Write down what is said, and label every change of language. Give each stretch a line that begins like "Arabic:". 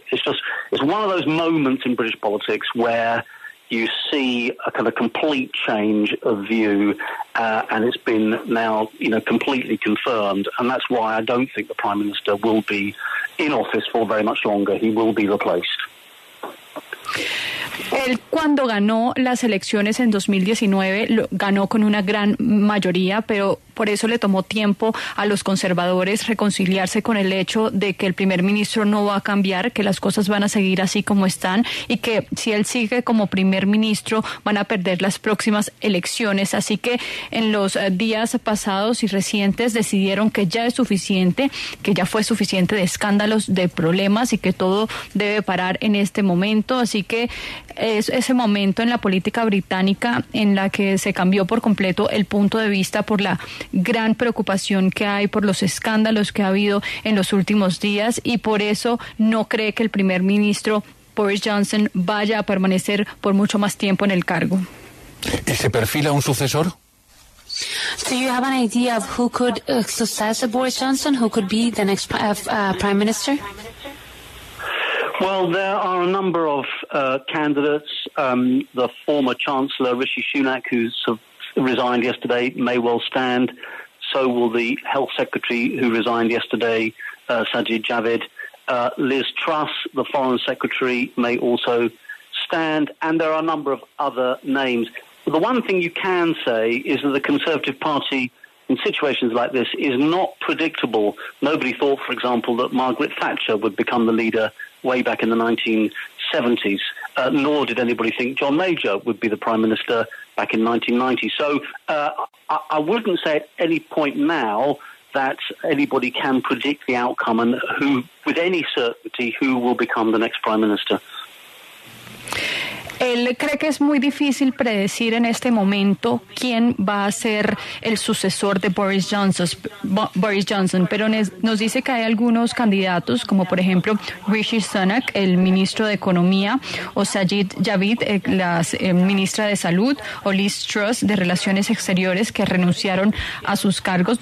English: It's one of those moments in British politics where you see a kind of complete change of view, and it's been now, completely confirmed, and that's why I don't think the Prime Minister will be in office for very much longer. He will be replaced.
Spanish: Él, cuando ganó las elecciones en 2019, ganó con una gran mayoría, pero por eso le tomó tiempo a los conservadores reconciliarse con el hecho de que el primer ministro no va a cambiar, que las cosas van a seguir así como están, y que si él sigue como primer ministro van a perder las próximas elecciones. Así que en los días pasados y recientes decidieron que ya es suficiente, que ya fue suficiente de escándalos, de problemas, y que todo debe parar en este momento. Así que es ese momento en la política británica en la que se cambió por completo el punto de vista por la gran preocupación que hay por los escándalos que ha habido en los últimos días, y por eso no cree que el primer ministro Boris Johnson vaya a permanecer por mucho más tiempo en el cargo. ¿Y se perfila un sucesor?
English: Do you have an idea of who could succeed Boris Johnson, who could be the next Prime Minister? Well, there are a number of candidates. The former Chancellor, Rishi Sunak, who's resigned yesterday, may well stand. So will the Health Secretary, who resigned yesterday, Sajid Javid. Liz Truss, the Foreign Secretary, may also stand. And there are a number of other names. But the one thing you can say is that the Conservative Party, in situations like this, is not predictable. Nobody thought, for example, that Margaret Thatcher would become the leader way back in the 1970s, nor did anybody think John Major would be the Prime Minister back in 1990. So I wouldn't say at any point now that anybody can predict the outcome and who, with any certainty, who will become the next Prime Minister.
Spanish: Él cree que es muy difícil predecir en este momento quién va a ser el sucesor de Boris Johnson, pero nos dice que hay algunos candidatos, como por ejemplo Rishi Sunak, el ministro de Economía, o Sajid Javid, la ministra de Salud, o Liz Truss, de Relaciones Exteriores, que renunciaron a sus cargos.